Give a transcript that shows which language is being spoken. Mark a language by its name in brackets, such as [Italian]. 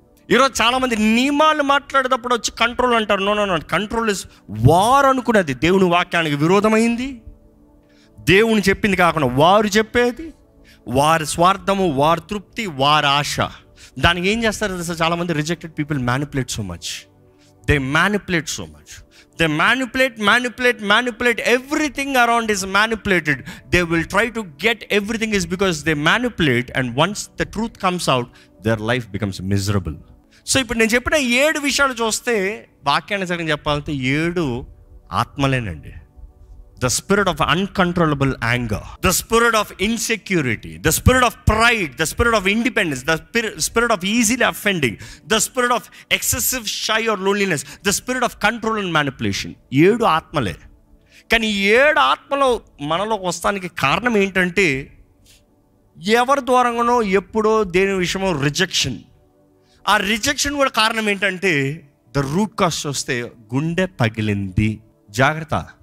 [Telugu] ఈరోజు చాలామంది నియమాలు మాట్లాడేటప్పుడు వచ్చి కంట్రోల్ అంటారు. [English] no, control is [Telugu] వారు అనుకున్నది దేవుని వాక్యానికి విరోధమైంది. దేవుని చెప్పింది కాకుండా వారు చెప్పేది, వారి స్వార్థము, వారి తృప్తి, వారి ఆశ. దానికి ఏం చేస్తారు తెలుసా? చాలామంది [English] Rejected people manipulate so much. They manipulate so much. They manipulate. Everything around is manipulated. They will try to get everything is because they manipulate, and once the truth comes out, their life becomes miserable. [Telugu] So ఇప్పుడు నేను చెప్పిన 7 విషయాలు చూస్తే వాక్యానుసారం చెప్పాలంటే 7 ఆత్మలేనండి. [English] The spirit of uncontrollable anger, the spirit of insecurity, the spirit of pride, the spirit of independence, the spirit of easily offending, the spirit of excessive shy or loneliness, the spirit of control and manipulation. [Telugu] 7 ఆత్మలే. కానీ 7 ఆత్మలో మనలోకి వస్తానికి కారణం ఏంటంటే ఎవరి ద్వారానో ఎప్పుడో దేని విషయమో rejection. ఆ రిజెక్షన్ కూడా కారణం ఏంటంటే [English] the root cause [Telugu] వస్తే గుండె పగిలింది. జాగ్రత్త.